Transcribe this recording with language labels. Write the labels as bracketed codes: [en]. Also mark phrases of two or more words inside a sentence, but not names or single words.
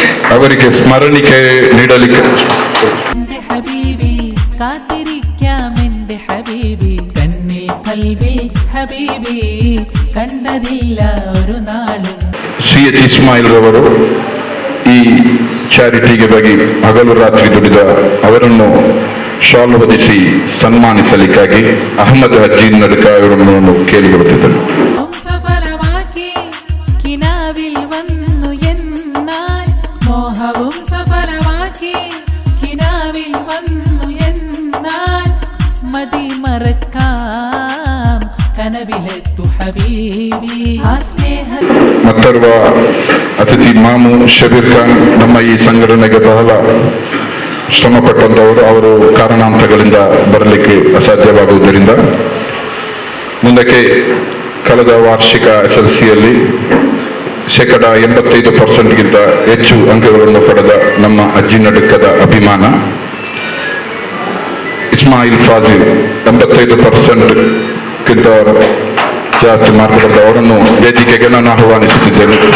[kn] ಅವರಿಗೆ ಸ್ಮರಣಿಕೆ ನೀಡಲಿಕ್ಕೆ [ml] എന്റെ ഹബീബി കാത്തിരിക്കാമെന്റെ ഹബീബി കണ്ണിൽ കൽബിൽ ഹബീബി കണ്ടതില്ല ഒരു നാളും. [kn] ಸಿ ಎಚ್ ಇಸ್ಮಾಯಿಲ್ ರವರು ಈ ಚಾರಿಟಿಗೆ ಬಗ್ಗೆ ಹಗಲು ರಾತ್ರಿ ದುಡಿದ ಅವರನ್ನು ಶಾಲು ಹೊದಿಸಿ ಸನ್ಮಾನಿಸಲಿಕ್ಕಾಗಿ ಅಹಮದ್ ಹಜ್ಜಿ ನಡ್ಕ ಅವರನ್ನು ಕೇಳಿಕೊಳ್ಳುತ್ತಿದ್ದರು. [ml] സഫലമാക്കി കിനാവിൽ വന്നു എന്നാൽ മോഹവും സഫലമാക്കി കിനാവിൽ വന്നു എന്നാൽ മതി മറക്കാം കനവിലെത്തു ഹബീബി ആ സ്നേഹ. [kn] ಮತ್ತೋರ್ವ ಅತಿಥಿ ಮಾಮು ಶಬೀರ್ ಖಾನ್ ನಮ್ಮ ಈ ಸಂಘಟನೆಗೆ ಬಹಳ ಶ್ರಮ ಪಟ್ಟಂತವರು. ಅವರು ಕಾರಣಾಂತರಗಳಿಂದ ಬರಲಿಕ್ಕೆ ಅಸಾಧ್ಯವಾಗುವುದರಿಂದ ಮುಂದಕ್ಕೆ ಕಳೆದ ವಾರ್ಷಿಕ SLCಯಲ್ಲಿ 85% ಹೆಚ್ಚು ಅಂಕಗಳನ್ನು ಪಡೆದ ನಮ್ಮ ಅಜ್ಜಿ ನಡುಕದ ಅಭಿಮಾನ ಇಸ್ಮಾಯಿಲ್ ಫಾಜಿಲ್ 85%ಕ್ಕಿಂತ ಜಾಸ್ತಿ ಮಾರ್ಕ್ ಪಡೆದ ಅವರನ್ನು ವೇದಿಕೆಗೆ ನಾನು ಆಹ್ವಾನಿಸುತ್ತಿದ್ದೇನೆ.